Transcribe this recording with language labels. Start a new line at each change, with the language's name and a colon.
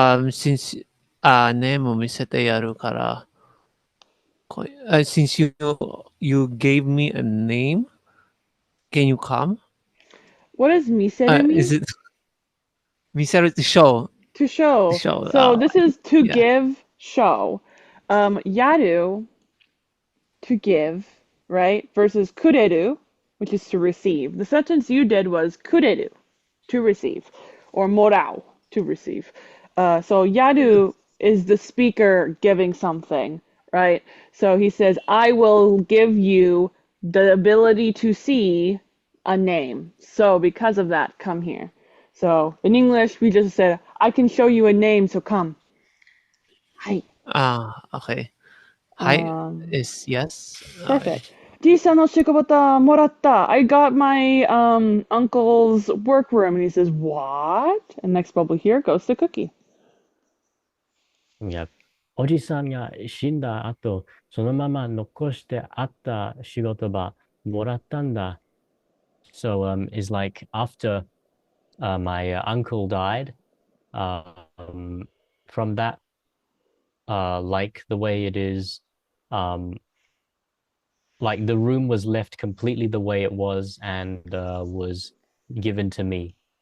English: since,
Japanese: name 見せてやるから。
English: since you gave me a name, can you come? What does miseru mean? Is it 見せる to show? To show. To show. So this is to yeah. give, show. Yaru, to give, right? Versus kureru, which is to receive. The sentence you did was kureru, to receive, or morao, to receive. So yaru is the speaker giving something, right? So he says, I will give you the ability to see a name. So because of that, come here. So in English, we just said, I can show you a name, so come.
Japanese: Hi.
English: Okay. Hi is yes. Okay. Perfect.
Japanese: じいさんの仕事もらった.
English: I got my uncle's workroom. And he says, what? And next bubble here goes to Cookie.
Japanese: いや、おじさんが死んだ後、そのまま残してあった仕事場もらったんだ。
English: So, it's like after my uncle died, from that, like the way it is, like the room was left completely the way it was and was given to me.